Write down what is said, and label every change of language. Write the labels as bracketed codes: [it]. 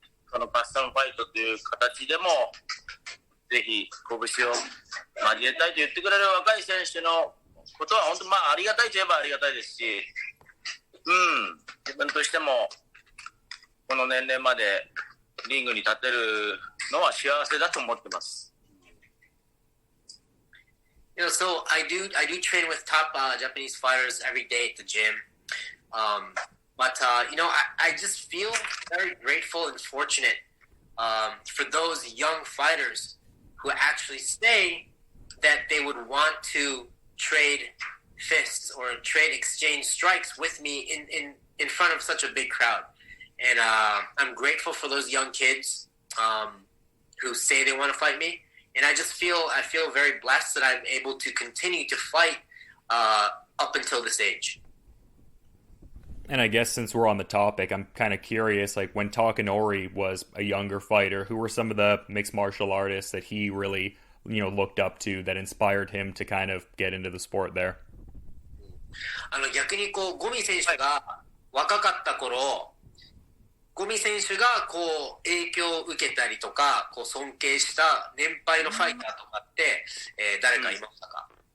[ja] このカスタムファイトという形でもぜひ拳を交えたいと言ってくれる若い選手のことは本当ありがたいといえばありがたいですし、自分としてもこの年齢までリングに立てるのは幸せだと思ってます。 [en] So I do train with top Japanese fighters every day at the gym. But I just feel very grateful and fortunate for those young fighters who actually say that they would want to trade fists or trade exchange strikes with me in front of such a big crowd. And I'm grateful for those young kids who say they want to fight me. And I feel very blessed that I'm able to continue to fight up until this age. And I guess since we're on the topic, I'm kind of curious, like when Takanori was a younger fighter, who were some of the mixed martial artists that he really, looked up to that inspired him to kind of get into the sport there? [ja] 逆にゴミ選手が若かった頃、ゴミ選手が影響を受けたりとか、尊敬した年配のファイターとかって、誰かいましたか？